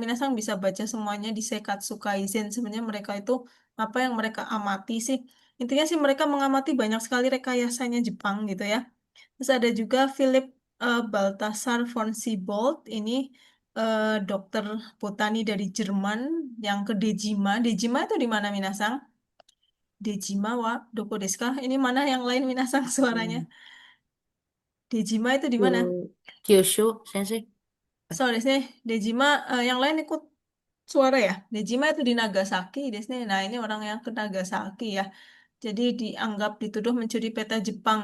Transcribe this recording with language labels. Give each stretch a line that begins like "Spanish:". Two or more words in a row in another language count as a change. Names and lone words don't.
Indonesian: Minasang bisa baca semuanya di Seikatsu Kaizen. Sebenarnya mereka itu apa yang mereka amati sih? Intinya sih mereka mengamati banyak sekali rekayasanya Jepang gitu ya. Terus ada juga Philip Balthasar von Siebold. Ini dokter botani dari Jerman yang ke Dejima. Dejima itu di mana Minasang?
Japanese: 出島はどこですか?
Indonesian: Ini mana yang lain Minasang suaranya? Hmm. Dejima itu di mana? Kyushu, sensei. Sorry, sih. Dejima yang lain ikut suara ya. Dejima itu di Nagasaki, Desne. Nah, ini orang yang ke Nagasaki ya. Jadi dianggap dituduh mencuri peta Jepang.